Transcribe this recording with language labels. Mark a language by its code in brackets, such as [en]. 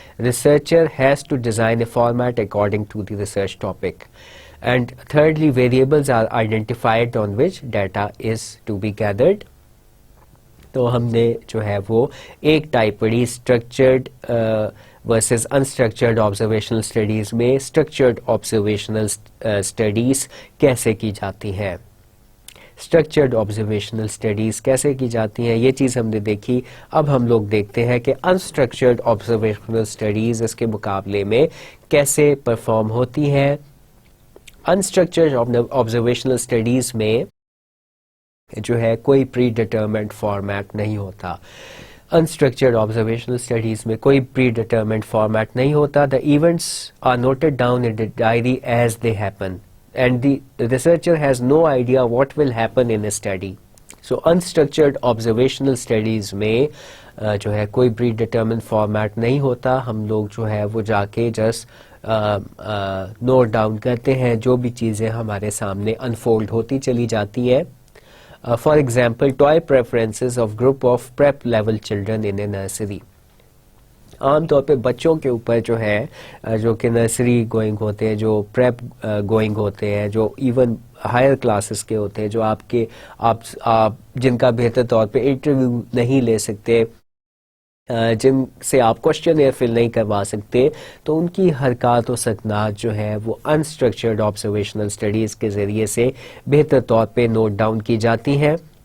[en] Researcher has to design a format according to the research topic. And thirdly, variables are identified on which data is to be gathered. [ur] تو ہم نے جو ہے وہ ایک type پڑھی structured versus unstructured observational studies میں. Structured observational studies کیسے کی جاتی ہیں, اسٹرکچرڈ آبزرویشنل اسٹڈیز کیسے کی جاتی ہیں, یہ چیز ہم نے دیکھی. اب ہم لوگ دیکھتے ہیں کہ انسٹرکچرڈ آبزرویشنل اسٹڈیز اس کے مقابلے میں کیسے پرفارم ہوتی ہیں. انسٹرکچرڈ آبزرویشنل اسٹڈیز میں جو ہے کوئی پری ڈٹرمنٹ فارمیٹ نہیں ہوتا. انسٹرکچرڈ آبزرویشنل اسٹڈیز میں کوئی پری ڈٹرمنٹ فارمیٹ نہیں ہوتا. [en] The events are noted down in diary as they happen, and the researcher has no idea what will happen in a study. [ur] So unstructured observational studies میں جو ہے کوئی پری determine format نہیں ہوتا. ہم لوگ جو ہے وہ جا کے جسٹ نوٹ ڈاؤن کرتے ہیں جو بھی چیزیں ہمارے سامنے انفولڈ ہوتی چلی جاتی ہیں. [en] For example toy preferences of group of prep level children in a nursery. [ur] عام طور پہ بچوں کے اوپر جو ہے جو کہ نرسری گوئنگ ہوتے ہیں, جو پریپ گوئنگ ہوتے ہیں, جو ایون ہائر کلاسز کے ہوتے ہیں, جو آپ جن کا بہتر طور پہ انٹرویو نہیں لے سکتے, جن سے آپ کوشچن ایئر فل نہیں کروا سکتے, تو ان کی حرکات و سکنات جو ہے وہ انسٹرکچرڈ آبزرویشنل اسٹڈیز کے ذریعے سے بہتر طور پہ نوٹ ڈاؤن کی جاتی ہیں.